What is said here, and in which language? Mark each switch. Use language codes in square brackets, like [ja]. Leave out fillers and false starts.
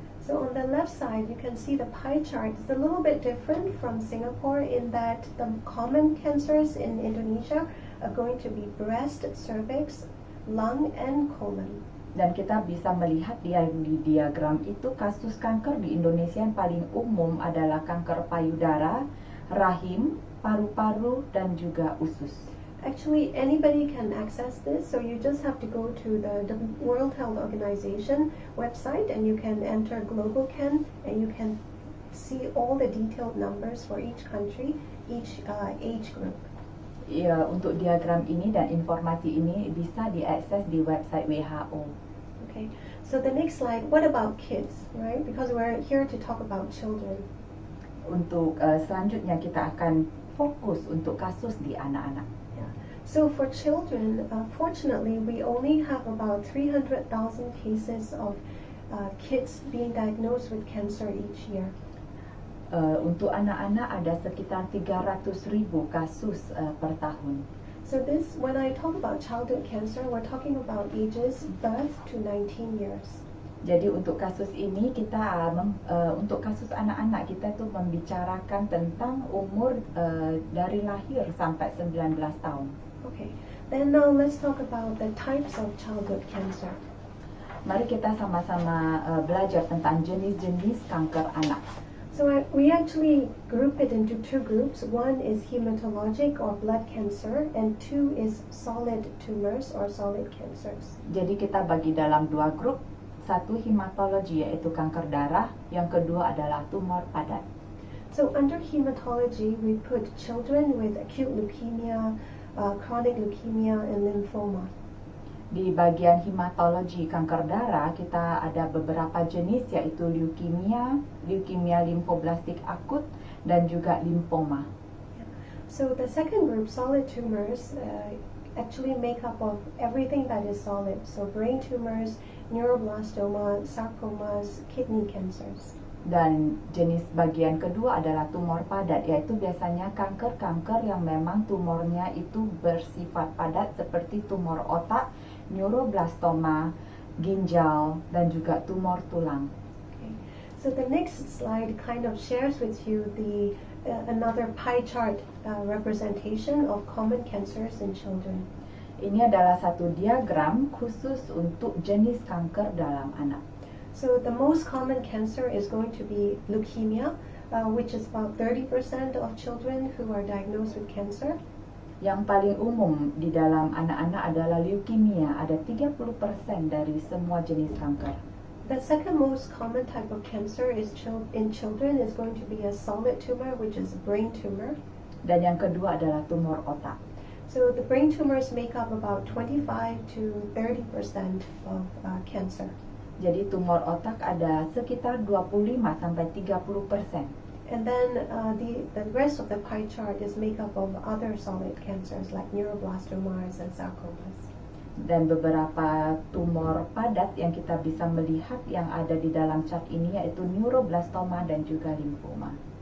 [en] So on the left side, you can see the pie chart is a little bit different from Singapore in that the common cancers in Indonesia are going to be breast, cervix, lung, and colon. [id] Dan kita bisa melihat di diagram itu kasus kanker di Indonesia yang paling umum adalah kanker payudara, rahim, paru-paru, dan juga usus. [en] Actually, anybody can access this, so you just have to go to the World Health Organization website and you can enter GlobalCan and you can see all the detailed numbers for each country, each age group. [id] Ya, untuk diagram ini dan informasi ini bisa diakses di website WHO. [en] Okay, so the next slide, what about kids, right? Because we're here to talk about children. [id] Untuk selanjutnya kita akan fokus untuk kasus di anak-anak. [en] So for children, fortunately, we only have about 300,000 cases of kids being diagnosed with cancer each year. [id] Untuk anak-anak ada sekitar 300.000 kasus per tahun. [en] So this, when I talk about childhood cancer, we're talking about ages birth to 19 years. [id] Jadi untuk kasus ini kita untuk kasus anak-anak kita tuh membicarakan tentang umur dari lahir sampai 19 tahun. [en] Okay, then now let's talk about the types of childhood cancer. [id] Mari kita sama-sama belajar tentang jenis-jenis kanker anak. [en] So we actually group it into two groups. One is hematologic or blood cancer, and two is solid tumors or solid cancers. [id] Jadi kita bagi dalam dua grup, satu hematologi yaitu kanker darah, yang kedua adalah tumor padat. [en] So under hematology, we put children with acute leukemia, chronic leukemia, and lymphoma. [id] Di bagian hematologi kanker darah, kita ada beberapa jenis yaitu leukemia, leukemia limfoblastik akut, dan juga limfoma. [en] So the second group, solid tumors, actually make up of everything that is solid. So brain tumors, neuroblastoma, sarcomas, kidney cancers. [id] Dan jenis bagian kedua adalah tumor padat, yaitu biasanya kanker-kanker yang memang tumornya itu bersifat padat seperti tumor otak, neuroblastoma, ginjal, dan juga tumor tulang. [en] Okay. So the next slide kind of shares with you the another pie chart representation of common cancers in children. [id] Ini adalah satu diagram khusus untuk jenis kanker dalam anak. [en] So the most common cancer is going to be leukemia, which is about 30% of children who are diagnosed with cancer. [id] Yang paling umum di dalam anak-anak adalah leukemia, ada 30% dari semua jenis kanker. [en] The second most common type of cancer is in children is going to be a solid tumor, which is a brain tumor. [id] Dan yang kedua adalah tumor otak. [en] So the brain tumors make up about 25 to 30% of cancer. [id] Jadi tumor otak ada sekitar 25 sampai 30%. [en] And then the rest of the pie chart is made up of other solid cancers like neuroblastomas and sarcomas. [id] Dan beberapa tumor padat yang kita bisa melihat yang ada di dalam chart ini yaitu neuroblastoma dan juga limfoma.